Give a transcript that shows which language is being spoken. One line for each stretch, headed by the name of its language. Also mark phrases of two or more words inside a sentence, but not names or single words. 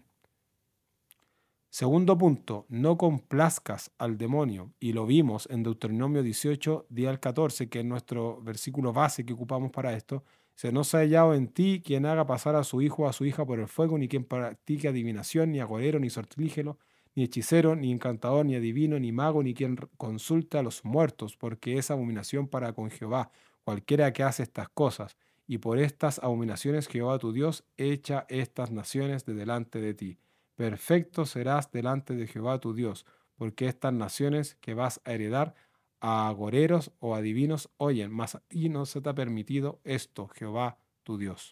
Spanish: Segundo punto, no complazcas al demonio, y lo vimos en Deuteronomio 18, 10 al 14, que es nuestro versículo base que ocupamos para esto. Dice, no se ha hallado en ti quien haga pasar a su hijo o a su hija por el fuego, ni quien practique adivinación, ni agorero, ni sortilígeno, ni hechicero, ni encantador, ni adivino, ni mago, ni quien consulte a los muertos, porque es abominación para con Jehová, cualquiera que hace estas cosas. Y por estas abominaciones Jehová tu Dios echa estas naciones de delante de ti. Perfecto serás delante de Jehová tu Dios, porque estas naciones que vas a heredar a agoreros o adivinos oyen, mas a ti no se te ha permitido esto, Jehová tu Dios.